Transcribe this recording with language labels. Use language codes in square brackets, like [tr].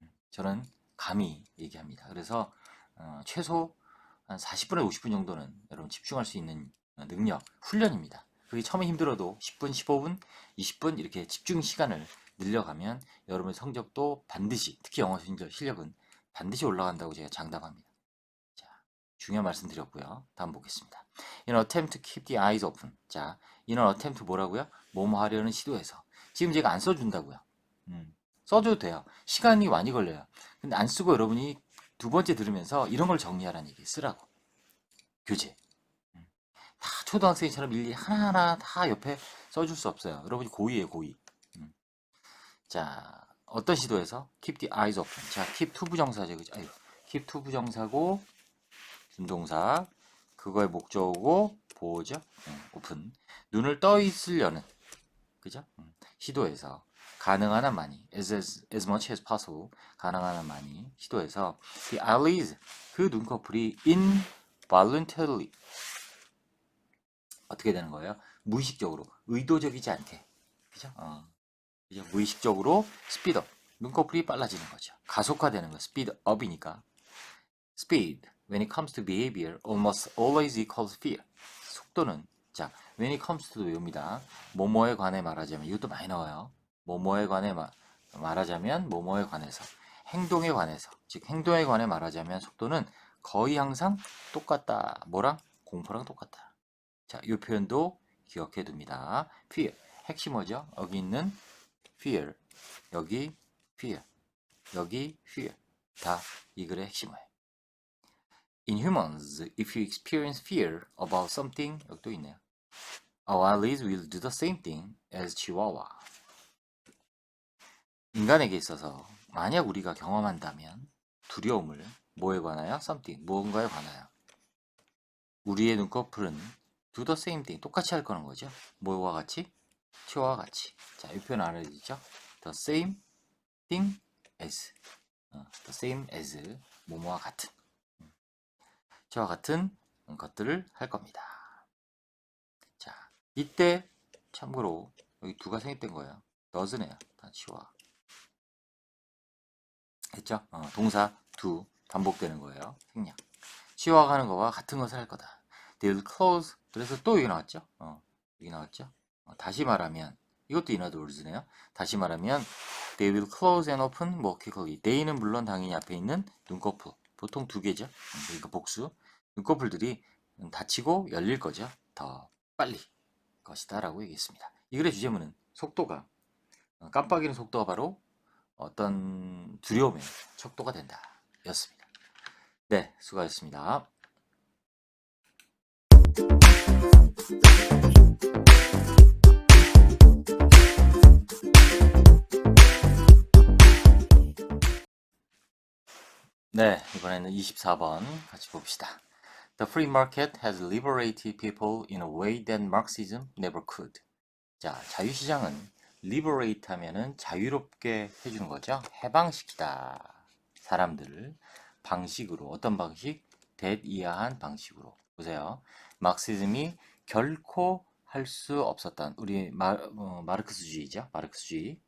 [ko] 저는 감히 얘기합니다. 그래서 최소 한 40분에서 50분 정도는 여러분 집중할 수 있는 능력, 훈련입니다. 그게 처음에 힘들어도 10분, 15분, 20분 이렇게 집중 시간을 늘려가면 여러분의 성적도 반드시, 특히 영어 실력은 반드시 올라간다고 제가 장담합니다. 자, 중요한 말씀 드렸고요. 다음 보겠습니다. [en] In an attempt to keep the eyes open. 자, in an attempt 뭐라고요? [ko] 뭐뭐 하려는 시도에서. 지금 제가 안 써준다고요. 써줘도 돼요. 시간이 많이 걸려요. 근데 안 쓰고 여러분이 두 번째 들으면서 이런 걸 정리하라는 얘기 쓰라고. 교재. 다 초등학생처럼 일일이 하나하나 다 옆에 써줄 수 없어요. 여러분이 고의예요, 고의. 자, 어떤 시도에서? [en] keep the eyes open. [ko] 자, keep 투부정사죠, 그죠? 아유, keep 투부정사고, 준동사, 그거의 목적어고, 보호죠? open. 눈을 떠 있으려는, 그죠? 시도에서. 가능한 한 많이, [en] as much as possible, [ko] 가능한 한 많이, 시도해서, the eyelids, 그 눈꺼풀이 involuntarily, 어떻게 되는 거예요? 무의식적으로, 의도적이지 않게, 그죠? 그죠? 무의식적으로 speed up, 눈꺼풀이 빨라지는 거죠. 가속화되는 거, speed up이니까. [en] speed, when it comes to behavior, almost always equals fear. [ko] 속도는, 자, [en] when it comes to [ko] 외웁니다. 뭐뭐에 관해 말하자면, 이것도 많이 나와요. 뭐뭐에 관해 말하자면, 뭐뭐에 관해서. 행동에 관해서, 즉 행동에 관해 말하자면 속도는 거의 항상 똑같다. 뭐랑? 공포랑 똑같다. 자, 이 표현도 기억해 둡니다. fear, 핵심 뭐죠? 여기 있는 fear, 여기 fear, 여기 fear. 다 이 글의 핵심이에요. [en] In humans, if you experience fear about something, [ko] 여기 또 있네요. [en] Our eyelids will do the same thing as Chihuahua. [ko] 인간에게 있어서 만약 우리가 경험한다면 두려움을 뭐에 관하여? Something, 무언가에 관하여. 우리의 눈꺼풀은 [en] do the same thing, [ko] 똑같이 할 거는 거죠. 뭐와 같이? 치와와 같이. 자, 이 표현 알아야죠. [en] The same thing as. The same as, [ko] 뭐뭐와 같은. 저와 같은 것들을 할 겁니다. 자, 이때 참고로 여기 두가 생략된 거예요. does네요. 다 치와. 했죠? 동사 두 반복되는 거예요. 생략. 치와가 하는 거와 같은 것을 할 거다. [en] They will close [ko] 그래서 또 여기 나왔죠. 여기 나왔죠. 다시 말하면 이것도 [en] in other words [ko] 네요. 다시 말하면 [en] they will close and open more quickly. [ko] they는 물론 당연히 앞에 있는 눈꺼풀. 보통 두 개죠. 그러니까 복수. 눈꺼풀들이 닫히고 열릴 거죠. 더 빨리 것이다 라고 얘기했습니다. 이 글의 주제문은 속도가 깜빡이는 속도가 바로 어떤 두려움의 척도가 된다 였습니다. 네, 수고하셨습니다. 네, 이번에는 24번 같이 봅시다. [en] The free market has liberated people in a way that Marxism never could. [ko] 자, 자유시장은 liberate 하면은 자유롭게 해주는 거죠. 해방시키다. 사람들을 방식으로, 어떤 방식? 대이하한 방식으로. 보세요. 막시즘이 결코 할 수 없었던, 우리 마르크스주의죠. 마르크스주의.